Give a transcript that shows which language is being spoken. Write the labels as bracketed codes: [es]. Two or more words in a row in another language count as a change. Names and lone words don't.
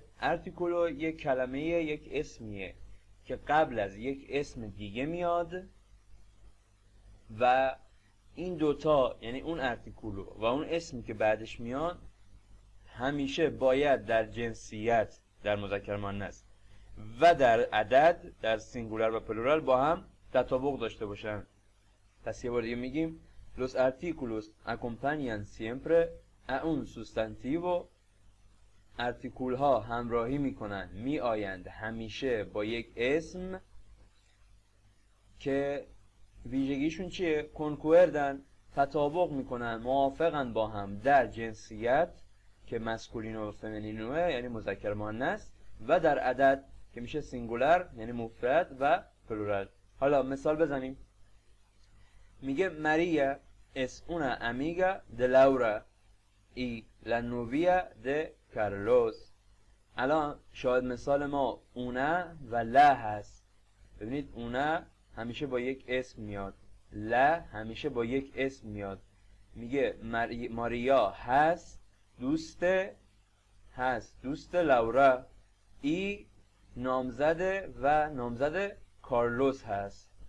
[fa] ارتیکولو یک کلمه، یک اسمیه که قبل از یک اسم دیگه میاد و این دوتا یعنی اون ارتیکولو و اون اسمی که بعدش میاد همیشه باید در جنسیت، در مذکر مؤنث و در عدد، در سینگولر و پلورال با هم تطابق داشته باشن. پس یه بار دیگه میگیم [es] los artículos acompañan siempre a un sustantivo. [fa] ارتیکول ها همراهی میکنن، می آیند همیشه با یک اسم که ویژگیشون چیه؟ کنکوردن، تطابق میکنن، موافقن با هم در جنسیت که مسکولینو و فمینینوه یعنی مذکر مؤنث و در عدد که میشه سینگولر یعنی مفرد و پلورال. حالا مثال بزنیم. میگه ماریا [es] es una amiga de Laura y la novia de Carlos. [fa] الان شاید مثال ما اونا و لا هست. ببینید اونا همیشه با یک اسم میاد، لا همیشه با یک اسم میاد. میگه ماریا هست دوست لاورا، ای نامزده و نامزد کارلوس هست.